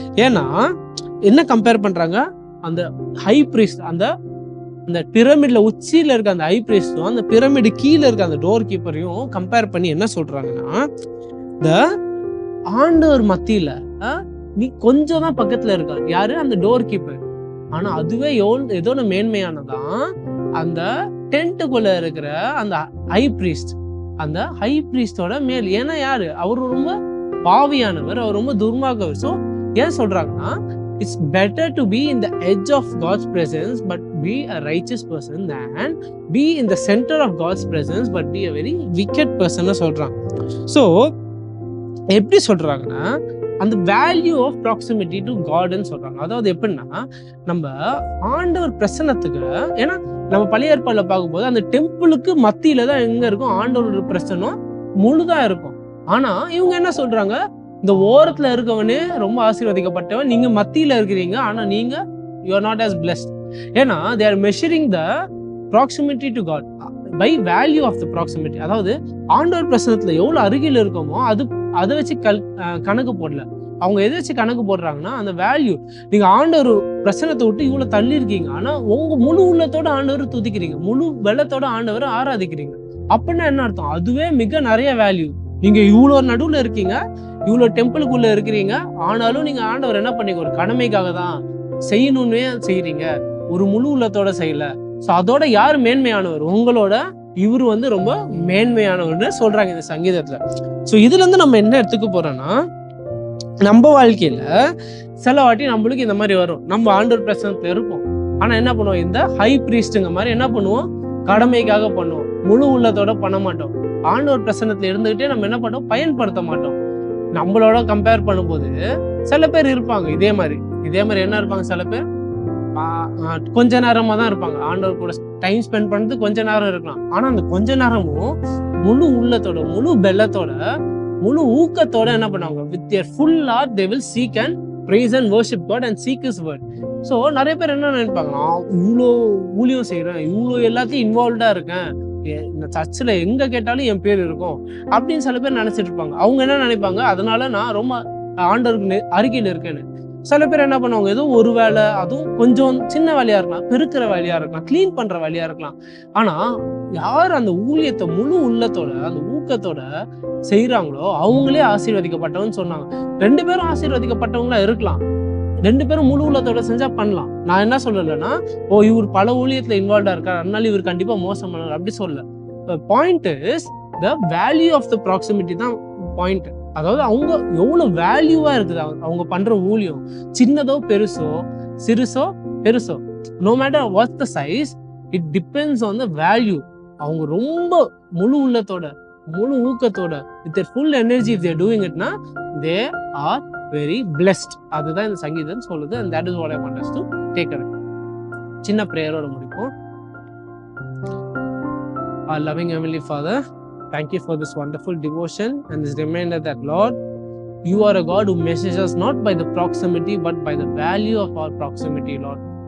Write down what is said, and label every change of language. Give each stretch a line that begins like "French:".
Tamil: ஏன்னா என்ன கம்பேர் பண்றாங்க, அந்த ஹை பிரீஸ்ட், அந்த பிரமிட்ல உச்சியில இருக்க அந்த ஹை பிரீஸ்டும் அந்த பிரமிடு கீழே இருக்க அந்த டோர் கீப்பரையும் கம்பேர் பண்ணி என்ன சொல்றாங்கன்னா, இந்த ஆண்டவர் மத்தியில நீ கொஞ்சம் தான் பக்கத்துல இருக்க யாரு, அந்த டோர் கீப்பர். ஆனா அதுவே ஏதோ மேன்மையானதான் அந்த டென்ட்டுக்குள்ள இருக்கிற அந்த ஹை பிரீஸ்ட், அந்த ஹை பிரீஸ்டோட மேல். ஏன்னா யாரு, அவர் ரொம்ப பாவியானவர், அவர் ரொம்ப துர்மார்க்கவர். ஸோ ஏன் சொல்றாங்கன்னா,
English: it's better to be in the edge of God's presence but be a righteous person than be in the center of God's presence but be a very wicked person
Tamil: சொல்றாங்க. So எப்படி சொல்றாங்கன்னா, அந்த
English: value of proximity to காட்னு
Tamil: சொல்றாங்க. அதாவது எப்படின்னா, நம்ம ஆண்டவர் பிரசன்னத்துக்கு, ஏன்னா நம்ம பழைய ஏற்பாடுல பார்க்கும்போது அந்த டெம்பிளுக்கு மத்தியில தான் எங்க இருக்கும், ஆண்டவர் பிரசன்னம் முழுதா இருக்கும். ஆனா இவங்க என்ன சொல்றாங்க, இந்த ஓரத்துல இருக்கவனே ரொம்ப ஆசீர்வதிக்கப்பட்டவன், நீங்க மத்தியில இருக்கிறீங்க, ஆனா நீங்க
English: you are not as blessed.
Tamil: ஏன்னா
English: they are measuring the proximity to God by value of the proximity.
Tamil: அதாவது ஆண்டவர் பிரசன்னத்துல எவ்வளவு அருகில் இருக்கோமோ அதை வச்சு கணக்கு போடல. அவங்க எதை வச்சு கணக்கு போடுறாங்கன்னா, அந்த வேல்யூ. நீங்க ஆண்டவர் பிரசன்னத்தை விட்டு இவ்வளவு தள்ளி இருக்கீங்க, ஆனா உங்க முழு உள்ளத்தோட ஆண்டவர் துதிக்கிறீங்க, முழு வெள்ளத்தோட ஆண்டவரை ஆராதிக்கிறீங்க. அப்படின்னா என்ன அர்த்தம், அதுவே மிக நிறைய வேல்யூ. நீங்க இவ்வளவு நடுவுல இருக்கீங்க, இவ்வளவு டெம்பிளுக்குள்ள இருக்கிறீங்க, ஆனாலும் நீங்க ஆண்டவர் என்ன பண்ணீங்க, ஒரு கடமைக்காக தான் செய்யணும்னே செய்யறீங்க, ஒரு முழு உள்ளத்தோட செய்யல. ஸோ அதோட யார் மேன்மையானவர், உங்களோட இவரு ரொம்ப மேன்மையானவர்னு சொல்றாங்க இந்த சங்கீதத்துல. ஸோ இதுல இருந்து நம்ம என்ன எடுத்துக்க போறோம்னா, நம்ம வாழ்க்கையில சில வாட்டி நம்மளுக்கு இந்த மாதிரி வரும், நம்ம ஆண்டவர் பிரசன்னத்துல இருப்போம், ஆனா என்ன பண்ணுவோம், இந்த ஹை பிரீஸ்டுங்க மாதிரி என்ன பண்ணுவோம், கடமைக்காக பண்ணுவோம், முழு உள்ளத்தோட பண்ண மாட்டோம். ஆண்டவர் பிரசன்னத்துல இருந்துகிட்டே நம்ம என்ன பண்ணோம், பயன்படுத்த மாட்டோம். நம்மளோட கம்பேர் பண்ணும்போது சில பேர் இருப்பாங்க இதே மாதிரி என்ன இருப்பாங்க, சில பேர் கொஞ்ச நேரமா தான் இருப்பாங்க, ஆண்டவர் கூட டைம் ஸ்பெண்ட் பண்றது கொஞ்ச நேரம் இருக்கலாம். ஆனா அந்த கொஞ்ச நேரமும் முழு உள்ளத்தோட, முழு பெல்லத்தோட, முழு ஊக்கத்தோட என்ன பண்ணுவாங்க,
English: with their full heart they will seek and praise and worship God and seek his word.
Tamil: So நிறைய பேர் என்ன நினைப்பாங்க, நான் இவ்வளோ ஊழியம் செய்யறேன், இவ்வளோ எல்லாத்தையும் இன்வால்வ்டா இருக்கேன், இந்த சர்ச்சில் எங்க கேட்டாலும் என் பேர் இருக்கும் அப்படின்னு சில பேர் நினைச்சிட்டு இருப்பாங்க. அவங்க என்ன நினைப்பாங்க, அதனால நான் ரொம்ப ஆண்டவருக்கு அருகில் இருக்கேன்னு. சில பேர் என்ன பண்ணுவாங்க, ஏதோ ஒரு வேலை, அதுவும் கொஞ்சம் சின்ன வேலையா இருக்கலாம், பெருக்கிற வேலையா இருக்கலாம், கிளீன் பண்ற வேலையா இருக்கலாம். ஆனா யார் அந்த ஊழியத்தை முழு உள்ளத்தோட அந்த ஊக்கத்தோட செய்யறாங்களோ அவங்களே ஆசீர்வதிக்கப்பட்டவன்னு சொன்னாங்க. 2 பேரும் ஆசீர்வதிக்கப்பட்டவங்களா இருக்கலாம், 2 பேரும் முழு உள்ளத்தோட செஞ்சா பண்ணலாம். நான் என்ன சொல்லலைன்னா, இவர் பல ஊழியத்துல இன்வால்வ்டா இருக்காரு அதனால இவர் கண்டிப்பா மோசம் பண்ணார் அப்படி சொல்ல.
English: Point is the value of the proximity தான் point.
Tamil: அதாவது அவங்க எவ்வளவு வேல்யூவா இருக்குது அவங்க பண்ற ஊழியம், சின்னதோ பெருசோ, சிறுசோ பெருசோ,
English: No matter what's the size, it depends on the value.
Tamil: அவங்க ரொம்ப முழு உள்ளத்தோட முழு ஊக்கத்தோட
English: With full energy if they're doing இட்னா they are very blessed.
Tamil: அதுதான் இந்த சங்கீதம் சொல்லுது.
English: and that is what I want us to take away.
Tamil: சின்ன பிரேயரோட முடிப்போம்.
English: Our loving Heavenly Father, thank you for this wonderful devotion and this reminder that Lord, you are a God who measures us not by the proximity but by the value of our proximity, Lord.